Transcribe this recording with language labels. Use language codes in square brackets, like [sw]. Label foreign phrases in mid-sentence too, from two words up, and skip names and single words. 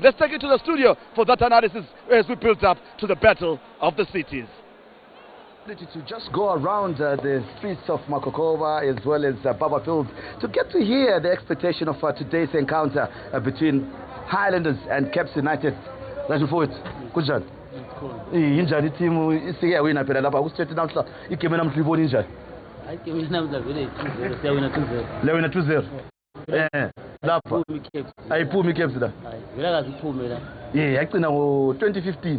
[en] Let's take it to the studio for that analysis as we build up to the battle of the cities. To just go around the streets of Makokova as well as Barberfield to get to hear the expectation of today's encounter between Highlanders and Caps United. Looking forward. Good job. [nd] Injani team isiya wina phela lapha ku straight namhla igame namhla ibona injani? Hayi game namhla vele 2-0 siyawina 2-0. Lewina 2-0. Lapha ayiphumi Caps la. Hayi vele akaziphume la. Yagcina ngo 2015.